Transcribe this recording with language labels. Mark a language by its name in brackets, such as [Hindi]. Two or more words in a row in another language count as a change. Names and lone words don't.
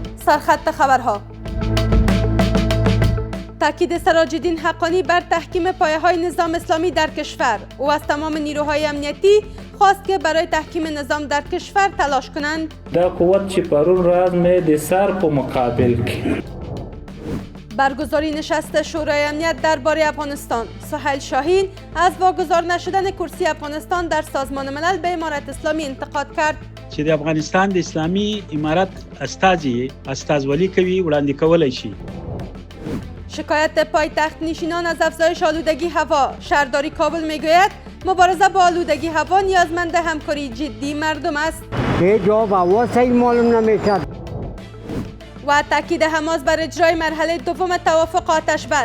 [Persian] سرخط خبرها. تاکید سراج‌الدین حقانی بر تحکیم پایه‌های نظام اسلامی در کشور. او از تمام نیروهای امنیتی خواست که برای تحکیم نظام در کشور تلاش کنند. [Pashto] دا قوت چې پرون راز مې د سر په مقابل کې [Persian] برگزاری نشست شورای امنیت درباره افغانستان. سهیل شاهین از واگذار نشدن کرسی افغانستان در سازمان ملل به امارت اسلامی انتقاد کرد. [Pashto] چې د افغانستان د اسلامي امارت استازولي کوي وړاندې کولای شي. [Persian] شکایت پایتخت نشینان از افزایش آلودگی هوا. شهرداری کابل میگوید مبارزه با آلودگی هوا نیازمند همکاری جدی مردم است. جواب هوا صحیح معلوم نمیشد. و تاکید حماس بر اجرای مرحله دوم توافق آتش بس.